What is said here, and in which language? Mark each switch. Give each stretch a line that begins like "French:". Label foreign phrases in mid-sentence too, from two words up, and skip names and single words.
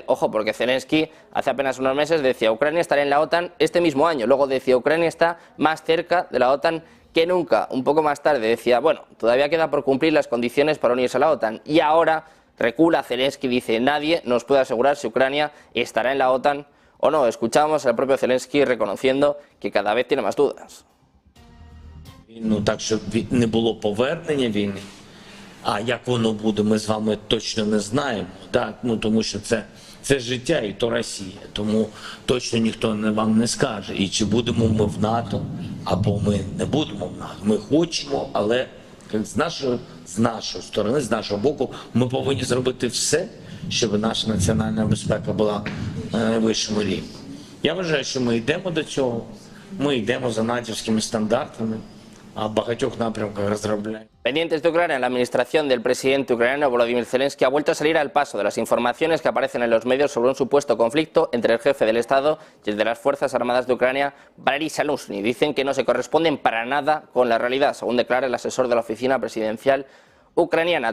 Spanish: Ojo, porque Zelensky hace apenas unos meses decía Ucrania estará en la OTAN este mismo año, luego decía Ucrania está más cerca de la OTAN que nunca. Un poco más tarde decía, bueno, todavía queda por cumplir las condiciones para unirse a la OTAN. Y ahora recula Zelensky, dice, nadie nos puede asegurar si Ucrania estará en la OTAN o no. Escuchamos al propio Zelensky reconociendo que cada vez tiene más dudas.
Ukrainian: Ну, так, щоб не було повернення війни, а як воно буде, ми з вами точно не знаємо, так? Ну, тому що це життя і то Росія, тому точно ніхто вам не скаже, і чи будемо ми в НАТО, або ми не будемо в НАТО. Ми хочемо, але з нашої сторони, з нашого боку, ми повинні зробити все, щоб наша національна безпека була на найвищому рівні. Я вважаю, що ми йдемо до цього, ми йдемо за натівськими стандартами,
Spanish: Pendientes de Ucrania, la administración del presidente ucraniano Volodymyr Zelensky ha vuelto a salir al paso de las informaciones que aparecen en los medios sobre un supuesto conflicto entre el jefe del Estado y el de las Fuerzas Armadas de Ucrania, Valery Zaluzhny. Dicen que no se corresponden para nada con la realidad, según declara el asesor de la oficina presidencial ucraniana.